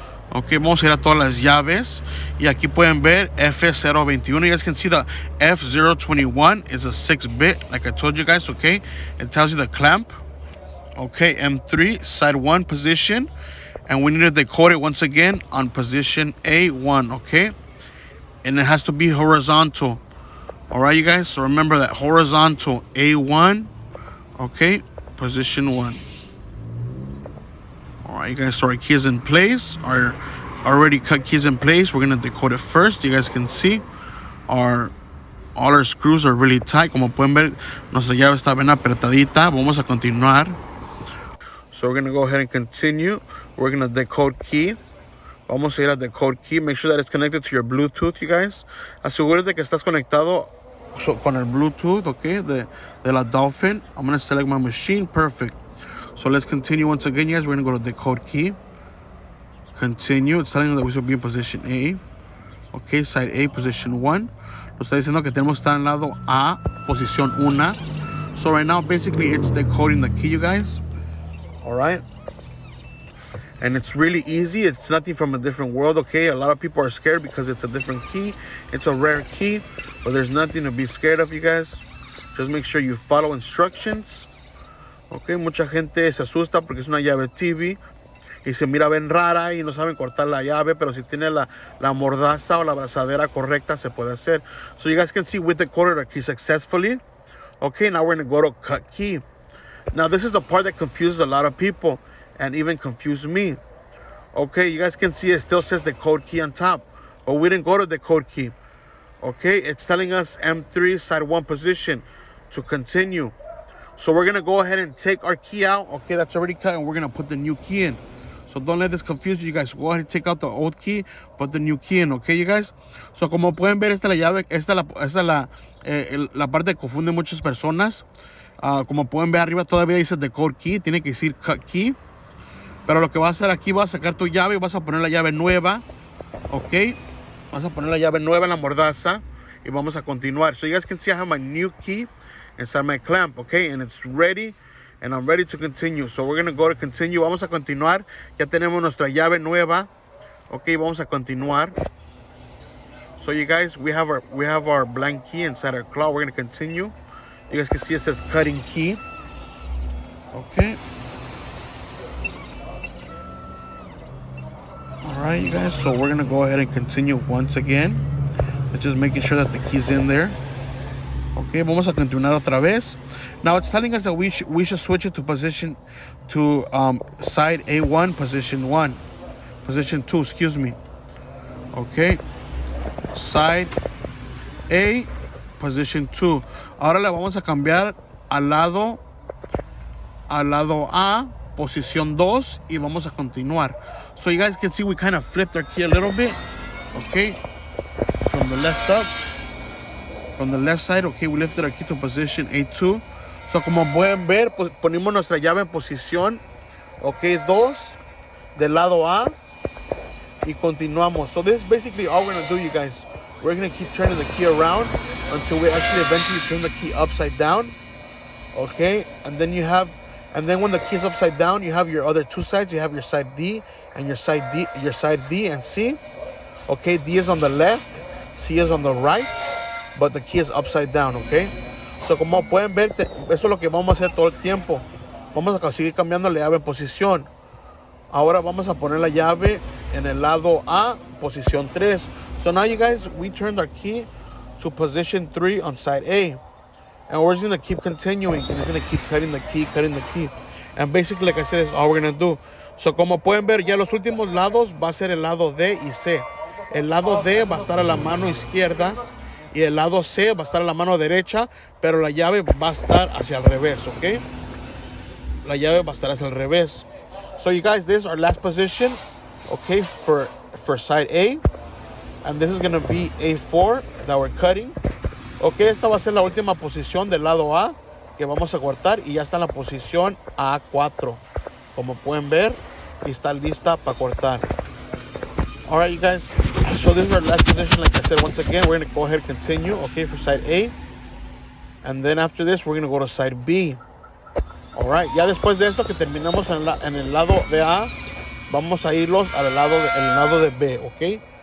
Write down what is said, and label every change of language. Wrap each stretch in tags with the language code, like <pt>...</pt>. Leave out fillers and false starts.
<es>Ok, vamos a ir a todas las llaves. Y aquí pueden ver F021.</es> <en>You guys can see the F021 is a 6-bit, like I told you guys, okay? It tells you the clamp. Okay, M3, side 1 position. And we need to decode it once again on position A1, okay? And it has to be horizontal. All right, you guys? So remember that horizontal A1, okay? Position 1. Alright, you guys, so our key is in place. Our already cut key is in place. We're going to decode it first. You guys can see all our screws are really tight.</en> <es>Como pueden ver, nuestra llave está bien apretadita. Vamos a continuar.</es> <en>So we're going to go ahead and continue. We're going to decode key</en> <es>Vamos a ir a</es> <en>the code key. Make sure that it's connected to your Bluetooth, you guys.</en> <es>Asegúrate que estás conectado con el Bluetooth, okay, de la Dolphin.</es> <en>I'm going to select my machine. Perfect. So let's continue once again, guys. We're going to go to the code key. Continue. It's telling us that we should be in position A. Okay, side A, position 1.</en> <es>Nos está diciendo que tenemos que estar en lado A, posición 1.</es> <en>So right now, basically, it's decoding the key, you guys. All right. And it's really easy. It's nothing from a different world, okay? A lot of people are scared because it's a different key. It's a rare key, but there's nothing to be scared of, you guys. Just make sure you follow instructions.</en> <es>Okay, mucha gente se asusta porque es una llave TV y se mira bien rara y no saben cortar la llave, pero si tiene la mordaza o la abrazadera correcta se puede hacer.</es> <en>So you guys can see we decoded our key successfully. Okay, now we're going to go to cut key. Now this is the part that confuses a lot of people and even confused me. Okay, you guys can see it still says the code key on top, but we didn't go to the code key. Okay, it's telling us M3 side 1 position to continue. So we're gonna go ahead and take our key out. Okay, that's already cut, and we're gonna put the new key in. So don't let this confuse you guys. Go ahead and take out the old key, put the new key in, okay, you guys?</en> <es>So como pueden ver, esta es la llave, esta es la parte que confunde muchas personas. Como pueden ver arriba todavía dice the code key, tiene que decir cut key. Pero lo que vas a hacer aquí, vas a sacar tu llave y vas a poner la llave nueva, ok. Vas a poner la llave nueva en la mordaza y vamos a continuar.</es> <en>So you guys can see I have my new key inside my clamp, okay, and it's ready. And I'm ready to continue. So we're going to go to continue.</en> <es>Vamos a continuar. Ya tenemos nuestra llave nueva. Okay, vamos a continuar.</es> <en>So you guys, we have our blank key inside our claw. We're going to continue. You guys can see it says cutting key. Okay. All right, you guys. So we're going to go ahead and continue once again. It's just making sure that the key's in there. Okay,</en> <es>vamos a continuar otra vez.</es> <en>Now it's telling us that we should switch it to position to side A1, position 1, position 2, excuse me. Okay, side A, position 2.</en> <es>Ahora le vamos a cambiar al lado A, posición 2, y vamos a continuar.</es> <en>So you guys can see we kind of flipped our key a little bit. Okay, from the left up. From the left side, okay, we lifted our key to position A2.</en> <es>So, como pueden ver, pues, ponemos nuestra llave en posición, okay, 2, del lado A, y continuamos.</es> <en>So, this is basically all we're going to do, you guys. We're going to keep turning the key around until we actually eventually turn the key upside down, okay? And then when the key is upside down, you have your other two sides. You have your side D and your side D and C. Okay, D is on the left, C is on the right. But the key is upside down, okay?</en> <es>So, como pueden ver, eso es lo que vamos a hacer todo el tiempo. Vamos a seguir cambiando la llave en posición. Ahora vamos a poner la llave en el lado A, posición 3.</es> <en>So now, you guys, we turned our key to position 3 on side A. And we're just going to keep continuing. And it's going to keep cutting the key. And basically, like I said, that's all we're going to do.</en> <es>So, como pueden ver, ya los últimos lados va a ser el lado D y C. El lado D va a estar a la mano izquierda. Y el lado C va a estar a la mano derecha, pero la llave va a estar hacia el revés, ¿ok? La llave va a estar hacia el revés.</es> <en>So you guys, this is our last position, okay, for side A. And this is going to be A4 that we're cutting.</en> <es>Okay, esta va a ser la última posición del lado A que vamos a cortar y ya está en la posición A4. Como pueden ver, y está lista para cortar.</es> <en>All right, you guys. So this is our last position. Like I said, once again, we're going to go ahead and continue, okay, for side A. And then after this, we're going to go to side B. All right.</en> <es>Ya después de esto que terminamos en el lado de A, vamos a irlos al lado de B, okay.</es>